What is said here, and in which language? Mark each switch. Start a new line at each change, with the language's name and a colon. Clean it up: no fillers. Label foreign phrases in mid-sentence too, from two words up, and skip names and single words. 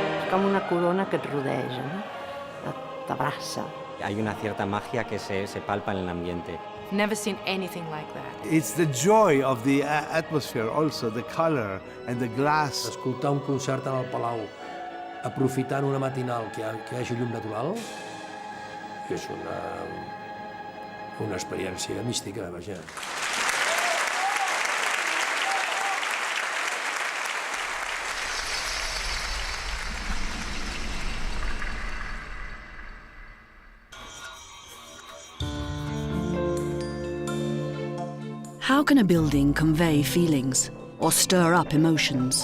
Catalan: com una corona que et rodeja, no? T'abraça.
Spanish: Hay una cierta magia que se palpa en el ambiente.
English: Never seen anything like that. It's the joy of the atmosphere also, the color and the glass.
Catalan: Escoltar un concert en el Palau aprofitant una matinal que hi hagi llum natural és una experiència mística, vaja.
English: How can a building convey feelings or stir up emotions?